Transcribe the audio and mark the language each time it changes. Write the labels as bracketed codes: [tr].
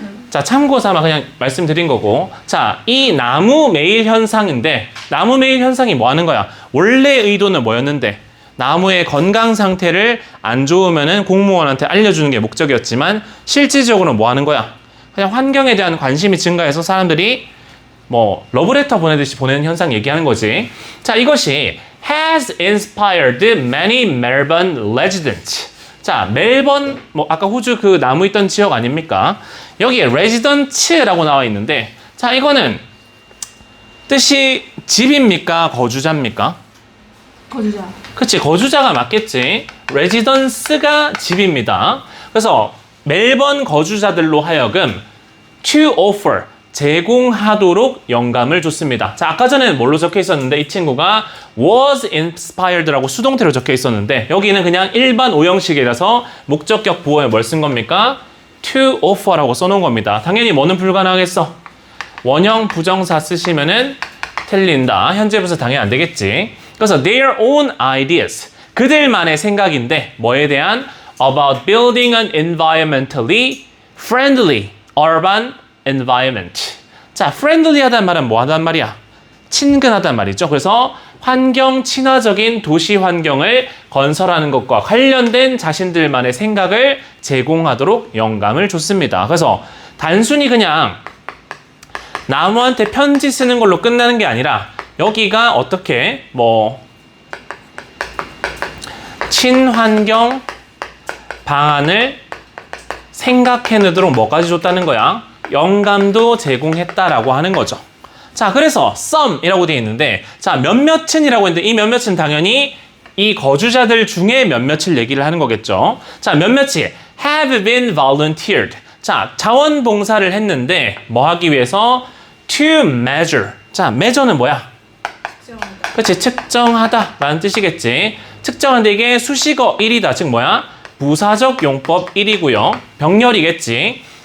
[ko] 자, 참고 삼아 그냥 말씀드린 거고. 자, 이 나무 매일 현상인데 나무 매일 현상이 뭐 하는 거야? 원래 의도는 뭐였는데 나무의 건강 상태를 안 좋으면은 공무원한테 알려주는 게 목적이었지만 실질적으로 뭐 하는 거야? 그냥 환경에 대한 관심이 증가해서 사람들이 뭐 러브레터 보내듯이 보내는 현상 얘기하는 거지. 자, 이것이 [en] has inspired many Melbourne residents. [ko] 자, 멜번, 뭐 아까 호주 나무 있던 지역 아닙니까? 여기에 residents라고 나와 있는데, 자, 이거는 뜻이 집입니까? 거주자입니까? 거주자. 그치, 거주자가 맞겠지. residence가 집입니다. 그래서 멜번 거주자들로 하여금 [en] to offer, [ko] 제공하도록 영감을 줬습니다. 자, 아까 전에는 뭘로 적혀 있었는데 이 친구가 [en] was inspired [ko] 라고 수동태로 적혀 있었는데 여기는 그냥 일반 오형식이라서 목적격 보호에 뭘 쓴 겁니까? [en] to offer [ko] 라고 써놓은 겁니다. 당연히 뭐는 불가능하겠어? 원형 부정사 쓰시면은 틀린다. 현재 분사 당연히 안 되겠지. 그래서 [en] their own ideas, [ko] 그들만의 생각인데 뭐에 대한? [en] about building an environmentally friendly urban environment. [ko] 자, friendly하다는 말은 뭐 하단 말이야? 친근하단 말이죠. 그래서 환경 친화적인 도시 환경을 건설하는 것과 관련된 자신들만의 생각을 제공하도록 영감을 줬습니다. 그래서 단순히 그냥 나무한테 편지 쓰는 걸로 끝나는 게 아니라 여기가 어떻게 친환경 방안을 생각해내도록 뭐까지 줬다는 거야? 영감도 제공했다라고 하는 거죠. 자, 그래서 some이라고 되어 있는데 자, 몇몇은이라고 했는데 이 몇몇은 당연히 이 거주자들 중에 몇몇을 얘기를 하는 거겠죠. 자, 몇몇이 [en] have been volunteered. [ko] 자, 자원봉사를 했는데 뭐 하기 위해서? [en] to measure. [ko] 자, measure는 뭐야? 측정하다. 그치, 측정하다 라는 뜻이겠지. 측정하는데 이게 수식어 1이다. 즉 뭐야? 부사적 용법 1이고요. 병렬이겠지.